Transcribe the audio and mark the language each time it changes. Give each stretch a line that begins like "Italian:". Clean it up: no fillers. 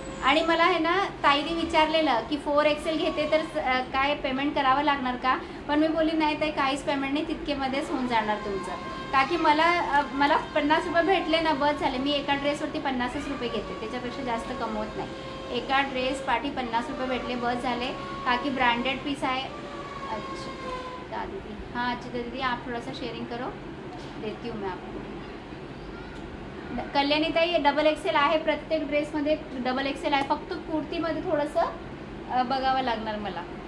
Marathi: आणि मला आहे ना ताईने विचारलेलं की 4 एक्सेल घेते तर काय पेमेंट करावं लागणार का? पण मी बोलली नाही ताई, काहीच पेमेंट नाही, तितकेमध्येच होऊन जाणार तुमचं. का की मला 50 रुपये भेटले ना, बस झाले. मी एका ड्रेसवरती 50च रुपये घेते, त्याच्यापेक्षा जास्त कमवत नाही. एका ड्रेस पाठी 50 रुपये भेटले, बस झाले. का की ब्रांडेड पीस आहे.
Hindi: अच्छा दीदी, हाँ अच्छा दीदी, आप थोड़ा सा शेयरिंग करो, देती हूँ मैं आपको.
Marathi: कल्याणी ताई डबल एक्सेल आहे, प्रत्येक ड्रेसमध्ये डबल एक्सेल आहे. फक्त कुर्तीमध्ये थोडंसं बघावं लागणार मला.